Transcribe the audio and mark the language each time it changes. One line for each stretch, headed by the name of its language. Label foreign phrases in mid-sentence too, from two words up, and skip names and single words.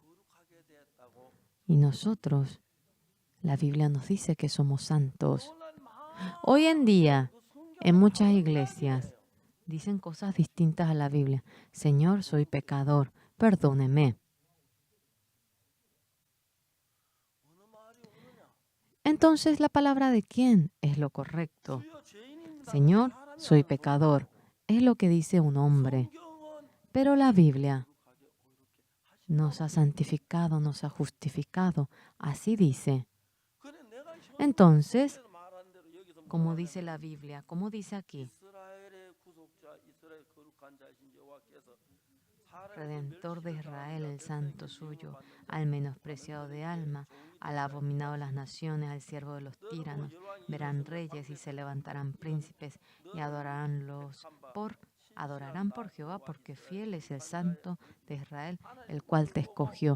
Korean: 거룩하게 되었다고.
Spanish: Y nosotros, la Biblia nos dice que somos santos.
Korean: 오늘날 많은
Spanish: Hoy en día,
Korean: 그 성경은
Spanish: en muchas
Korean: 다른
Spanish: iglesias,
Korean: 이야기예요.
Spanish: dicen cosas distintas a la Biblia. Señor, soy pecador, perdóneme.
Korean: 어느 말이 오느냐?
Spanish: Entonces, ¿la palabra de quién es lo correcto?
Korean: 주여 죄인입니다.
Spanish: Señor,
Korean: 사람이
Spanish: soy
Korean: 하는 거예요.
Spanish: pecador. Es lo que dice un hombre.
Korean: 성경은
Spanish: Pero la Biblia
Korean: 거룩하게 의롭게
Spanish: nos ha santificado, nos ha justificado. Así dice.
Korean: 그래 내가
Spanish: Entonces,
Korean: 성경에서 말하는 대로 여기서
Spanish: como
Korean: 뭐라
Spanish: dice
Korean: 하냐면
Spanish: la Biblia, como dice aquí,
Korean: 이스라엘의 구속자, 이스라엘 거룩한 자이신 여호와께서
Spanish: Redentor de Israel, el santo suyo, al menospreciado de alma, al abominado de las naciones, al siervo de los tiranos, verán reyes y se levantarán príncipes y adorarán por Jehová, porque fiel es el santo de Israel, el cual te escogió.